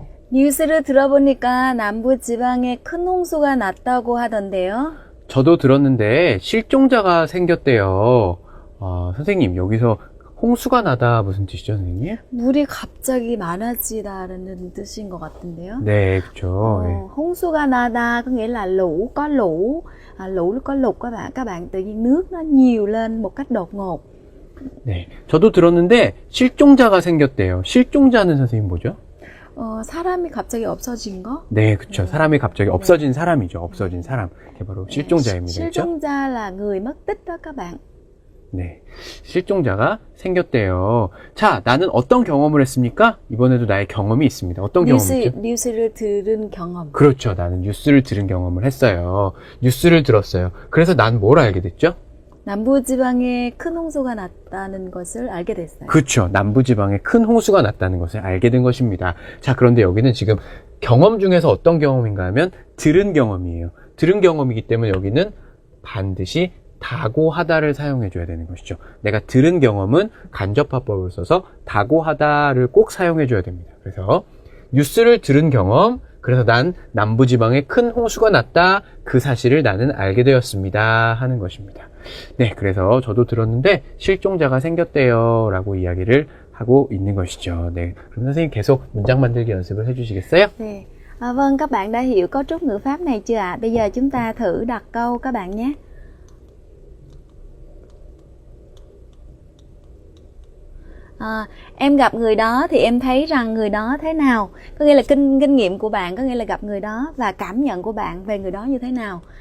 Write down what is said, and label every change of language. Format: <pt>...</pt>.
<ko>뉴스를 들어보니까 남부 지방에 큰 홍수가 났다고 하던데요. 저도 들었는데 실종자가 생겼대요. 선생님, 여기서 홍수가 나다 무슨 뜻이죠, 선생님? 물이 갑자기 많아지다라는 뜻인 것 같은데요. 네, 그렇죠.</ko> <vi>홍수가 나다 có nghĩa là lũ có lũ, lũ có lụt các bạn tự nhiên nước nó nhiều lên một cách đột ngột.</vi> <ko>네, 저도 들었는데 실종자가 생겼대요. 실종자는 선생님 뭐죠? 사람이 갑자기 없어진 거? 네, 그렇죠. 사람이 갑자기 없어진 사람이죠. 없어진 사람. 그게 바로 실종자입니다. 그렇죠?</ko> <vi>실종자 là người mất tích đó các bạn.</vi> <ko>네, 실종자가 생겼대요. 자, 나는 어떤 경험을 했습니까? 이번에도 나의 경험이 있습니다. 어떤 경험이죠? 뉴스를 들은 경험. 그렇죠. 나는 뉴스를 들은 경험을 했어요. 뉴스를 들었어요. 그래서 난 뭘 알게 됐죠? 남부지방에 큰 홍수가 났다는 것을 알게 됐어요. 그렇죠. 남부지방에 큰 홍수가 났다는 것을 알게 된 것입니다. 자, 그런데 여기는 지금 경험 중에서 어떤 경험인가 하면 들은 경험이에요. 들은 경험이기 때문에 여기는 반드시 다고하다를 사용해 줘야 되는 것이죠. 내가 들은 경험은 간접화법을 써서 다고하다를 꼭 사용해 줘야 됩니다. 그래서 뉴스를 들은 경험, 그래서 난 남부지방에 큰 홍수가 났다, 그 사실을 나는 알게 되었습니다 하는 것입니다. 네, 그래서 저도 들었는데 실종자가 생겼대요 라고 이야기를 하고 있는 것이죠. 네, 그럼 선생님 계속 문장 만들기 연습을 해주시겠어요? 네.</ko> <vi>Vâng, các bạn đã hiểu cấu trúc ngữ pháp này chưa ạ? Bây giờ chúng ta thử đặt câu các bạn nhé. Em gặp người đó thì em thấy rằng người đó thế nào? Có nghĩa là kinh nghiệm của bạn, có nghĩa là gặp người đó và cảm nhận của bạn về người đó như thế nào?</vi>